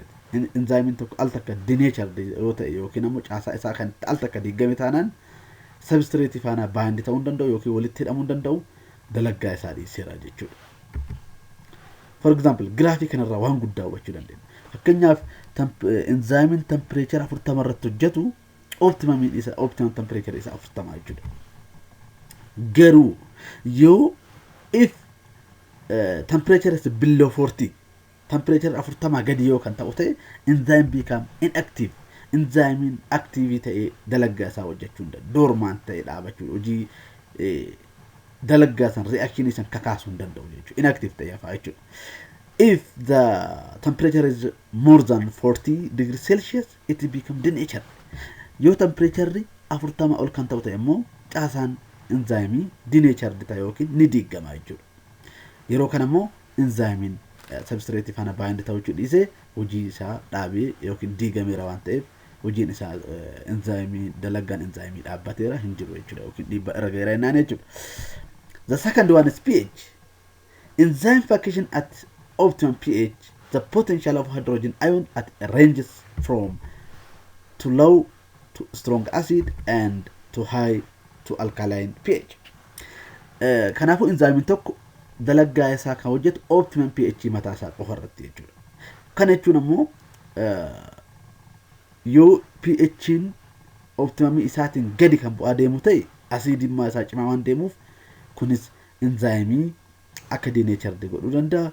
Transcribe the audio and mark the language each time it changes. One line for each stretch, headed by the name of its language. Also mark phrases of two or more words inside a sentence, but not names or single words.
Oromo: Enzyme tokko al takka denatured yoo ta'e yookiin ammoo caasaa isaa kan al takka diigame taanaan substrate faana bind ta'uu hin danda'u yookiin walitti hidhamuu hin danda'u dalagaa isaa dhiiseera jechuudha.
English: For example,
Oromo: graafii kanarraa waan guddaa hubachuu dandeenya. Fakkeenyaaf
English: enzyme temperature
Oromo: 40 irratti hojjetu
English: optimum temperature
Oromo: isaa 40 jechuudha. Garuu yoo
English: if temperature is below 40,
Oromo: temperature 40 gadi yoo kan ta'u ta'e
English: enzyme become inactive.
Oromo: Enzyme active ta'ee dalagaa isaa hojjechuu hin danda'u. Dormant ta'ee dhaabachuu hojii dalagaa san reaction san kakaasuu hin danda'u jechuudha. Inactive ta'ee hafaa jechuudha.
English: If the temperature is more than 40 degrees Celsius, it become denatured.
Oromo: Yoo temperature 40 ol kan ta'u ta'e immoo caasaan
English: enzyme denatured
Oromo: ta'e yookiin ni diigama jechuudha. Yeroo kana immoo
English: enzyme substrate
Oromo: faana bind ta'uu dhiisee hojii isaa dhaabee yookiin diigameera waan ta'eef hojiin isaa enzyme dalagaan enzyme dhaabbateera hin jiru jechuudha yookiin dhiibbaa irra gaheera jennaan jechuudha.
English: The second one is pH. Enzyme function at optimum pH, the potential of hydrogen ion at ranges from too low to strong acid and to high to alkaline pH.
Oromo: Kanaafuu enzyme tokko dalaggaa isaa kan hojjetu
English: optimum pH
Oromo: mataa isaa qofa irratti jechuudha. Kana jechuun ammoo yoo
English: pH'n optimum
Oromo: isaatiin gadi kan bu'aa deemu ta'e asiidimmaa isaa cimaa waan deemuuf kunis enzyme akka denatured godhuu danda'a.